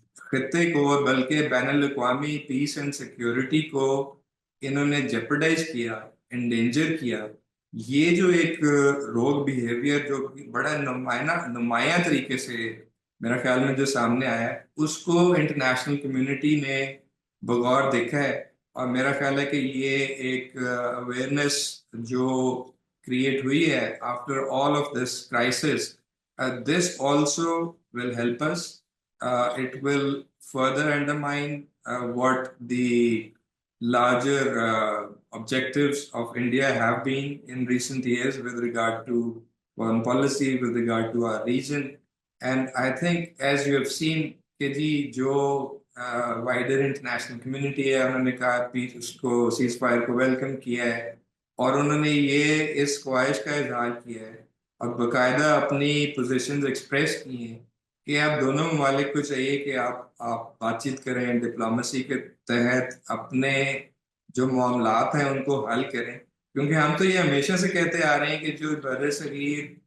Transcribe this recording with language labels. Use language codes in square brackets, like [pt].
[ur] خطے کو، بلکہ بین الاقوامی پیس اینڈ سیکیورٹی کو انہوں نے جیپرڈائز کیا، انڈینجر کیا۔ یہ جو ایک روگ بیہیویئر جو بڑا نمایاں طریقے سے میرا خیال میں جو سامنے آیا ہے، اس کو انٹرنیشنل کمیونٹی نے بغور دیکھا ہے، اور میرا خیال ہے کہ یہ ایک اویئرنیس جو کریٹ ہوئی ہے [en] After all of this crisis, this also will help us. It will further undermine what the larger objectives of India have been in recent years with regard to foreign policy, with regard to our region. And I think, as you have seen, [ur] کہ جی جو [en] wider international community [ur] ہے، انہوں نے کہا پیس اس کو cease fire کو welcome کیا ہے، اور انہوں نے یہ اس خواہش کا اظہار کیا ہے اور باقاعدہ اپنی پوزیشنز ایکسپریس کی ہیں کہ اب دونوں ممالک کو چاہیے کہ آپ بات چیت کریں، ڈپلومیسی کے تحت اپنے جو معاملات ہیں ان کو حل کریں، کیونکہ ہم تو یہ ہمیشہ سے کہتے آ رہے ہیں کہ جو بر صغیر،